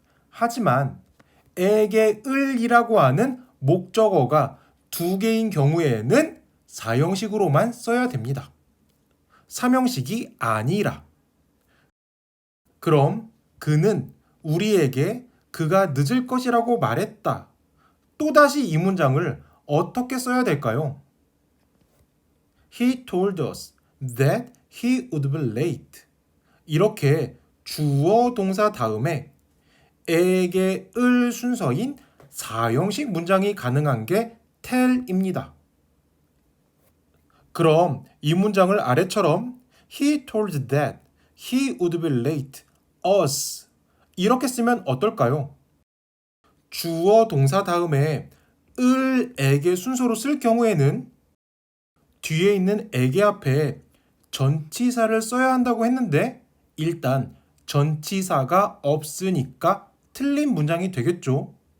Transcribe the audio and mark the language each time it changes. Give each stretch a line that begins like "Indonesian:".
Korean: 하지만 에게 을이라고 하는 목적어가 두 개인 경우에는 4형식으로만 써야 됩니다. 3형식이 아니라. 그럼 그는 우리에게 그가 늦을 것이라고 말했다. 또다시 이 문장을 어떻게 써야 될까요?
English: He told us that he would be late.
Korean: 이렇게 주어 동사 다음에 에게 을 순서인 4형식 문장이 가능한 게 tell입니다. 그럼 이 문장을 아래처럼
English: He told that he would be late us
Korean: 이렇게 쓰면 어떨까요? 주어 동사 다음에 을에게 순서로 쓸 경우에는 뒤에 있는 에게 앞에 전치사를 써야 한다고 했는데 일단 전치사가 없으니까 틀린 문장이 되겠죠.